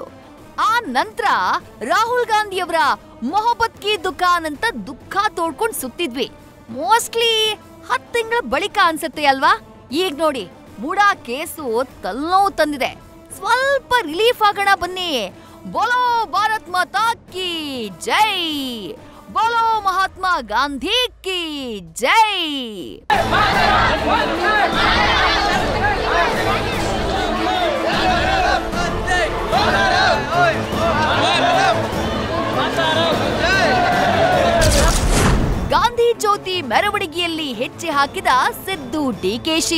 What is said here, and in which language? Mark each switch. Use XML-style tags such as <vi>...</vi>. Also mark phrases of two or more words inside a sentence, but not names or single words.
<kn>ಆ ನಂತರ ರಾಹುಲ್ ಗಾಂಧಿಯವರ</kn> <hi>मोहब्बत की दुकान</hi> <kn>ಅಂತ ದುಃಖ ತೋಡ್ಕೊಂಡು ಸುತ್ತಿದ್ವಿ. ಮೋಸ್ಟ್ಲಿ 10 ತಿಂಗಳ ಬಳಿಕ ಅನ್ಸುತ್ತೆ ಅಲ್ವಾ. ಈಗ ನೋಡಿ ಮೂಡಾ ಕೇಸು ತಲೆನೋವು ತಂದಿದೆ. ಸ್ವಲ್ಪ ರಿಲೀಫ್ ಆಗೋಣ ಬನ್ನಿ.</kn> <hi>बोलो भारत माता की जय, बोलो महात्मा गांधी की जय.</hi> <kn>ಗಾಂಧಿ ಜ್ಯೋತಿ ಮೆರವಣಿಗೆಯಲ್ಲಿ ಹೆಜ್ಜೆ ಹಾಕಿದ ಸಿದ್ದು ಡಿಕೆಶಿ.</kn>